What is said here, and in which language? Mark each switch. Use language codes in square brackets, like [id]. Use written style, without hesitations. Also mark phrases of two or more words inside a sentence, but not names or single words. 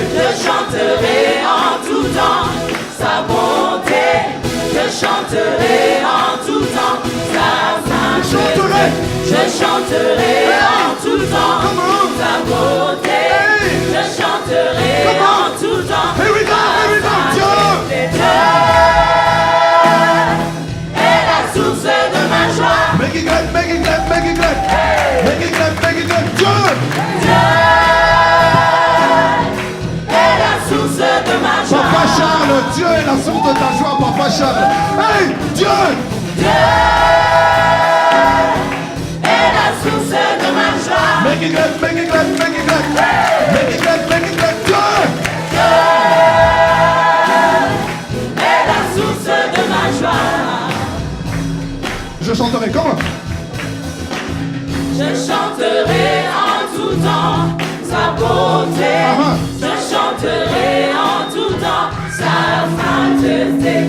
[fr] Je chanterai en tout temps sa bonté. Je chanterai en tout temps sa sainteté. Je chanterai en tout temps sa beauté. Je chanterai en tout temps [en] Here we go, here we go. [fr] Dieu est la source de ma joie. [en] Make it glad, make it glad, make it glad. Make it glad, make it glad. [fr] Dieu est la source de ma joie. Papa Charles, Dieu est la source de ta joie, Papa Charles. Hey, Dieu est la source de ma joie. [en] Make it glad, make it glad, make it glad. Make it glad, make it glad. [fr] Dieu est la source de ma joie. Je chanterai, comment? Je chanterai en tout temps sa beauté. Je chanterai en tout temps sa sainteté.